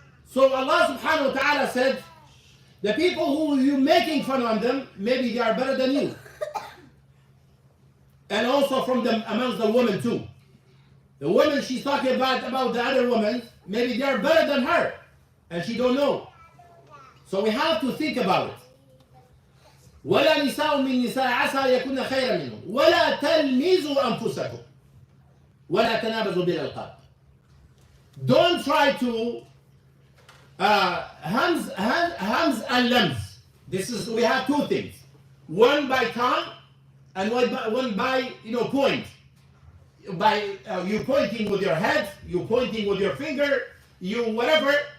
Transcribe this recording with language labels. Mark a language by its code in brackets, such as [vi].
[en] So Allah subhanahu wa ta'ala said, the people who you're making fun of them, maybe they are better than you. And also from them amongst the women too. The woman she's talking about the other women, maybe they are better than her. And she don't know. So we have to think about it. [ar] ولا نساء من نساء عسى يكون خيرا منهم ولا تلمزوا أنفسكم ولا تنابزوا بالألقاب. [en] Don't try to hams and lams. We have two things. One by tongue and one by point. By you pointing with your head, you pointing with your finger, you whatever.